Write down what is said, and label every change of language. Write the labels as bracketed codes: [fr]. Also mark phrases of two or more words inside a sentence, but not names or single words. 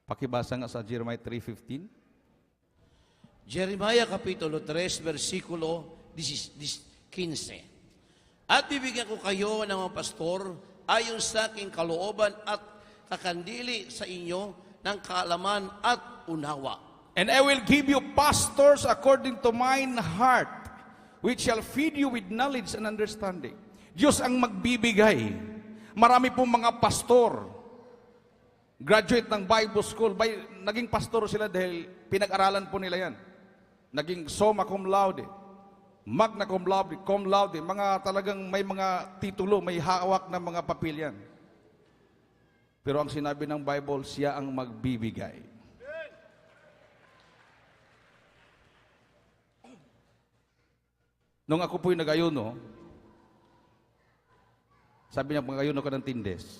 [tl] Pakibasa nga sa Jeremiah 3:15. Jeremiah Kapitulo 3, versikulo 15. At bibigyan ko kayo ng mga pastor ayon sa aking kalooban at kakandili sa inyo ng kaalaman at unawa. [en] And I will give you pastors according to mine heart, which shall feed you with knowledge and understanding. [tl] Diyos ang magbibigay. Marami pong mga pastor, graduate ng [en] Bible school, [tl] naging pastor sila dahil pinag-aralan po nila yan. [la] Naging summa cum laude, magna cum laude, [tl] mga talagang may mga titulo, may hawak na mga papel yan. Pero ang sinabi ng Bible, siya ang magbibigay. Nung ako po'y nag-ayuno, sabi niya, mag-ayuno ka ng 10 days.